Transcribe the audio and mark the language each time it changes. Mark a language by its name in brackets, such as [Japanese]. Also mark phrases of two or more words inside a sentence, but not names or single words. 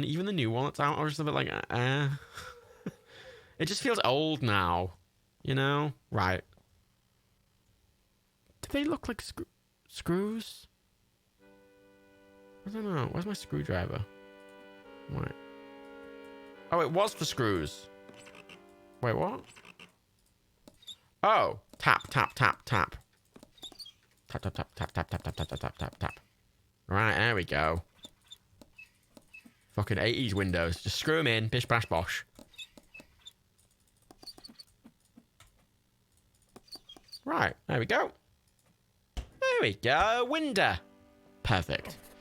[English] Even the new one that's out, I was just a bit like, It just feels old now, you know? Right. Do they look like screws? I don't know. Where's my screwdriver? Right. Oh, it was for screws. Wait, what? Oh. Tap, tap, tap, tap. Tap, tap, tap, tap, tap, tap, tap, tap, tap, tap, tap. Right, there we go. Fucking 80s windows. Just screw them in. Bish, bash, bosh. Right, there we go. There we go. Window. Perfect.